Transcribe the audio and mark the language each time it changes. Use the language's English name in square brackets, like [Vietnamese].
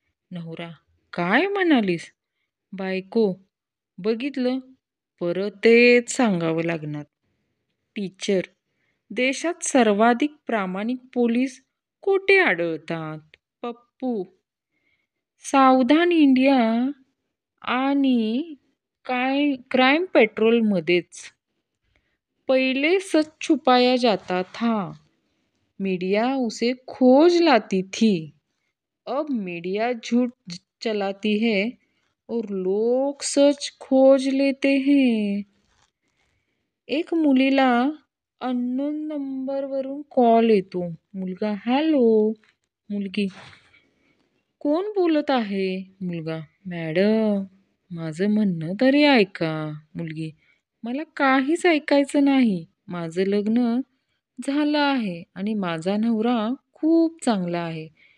[Marathi] नवरा: काय म्हणालीस? बायको: बघितलं, परत तेच सांगावं लागणार. टीचर: देशात सर्वाधिक प्रामाणिक पोलीस कोठे आढळतात? पप्पू: सावधान इंडिया आणि क्राईम पेट्रोलमध्येच. [Hindi] पहिले सच छुपाया जाता था, मीडिया उसे खोज लाती थी. अब मीडिया झूठ चलाती है और लोग सच खोज लेते हैं. [Marathi] एक मुलीला अननोन नंबरवरून कॉल येतो. मुलगा: हॅलो. मुलगी: कोण बोलत आहे? मुलगा: मॅडम, माझं म्हणणं तरी ऐका. मुलगी: मला काहीच ऐकायचं नाही. माझं लग्न झालं आहे आणि माझा नवरा खूप चांगला आहे.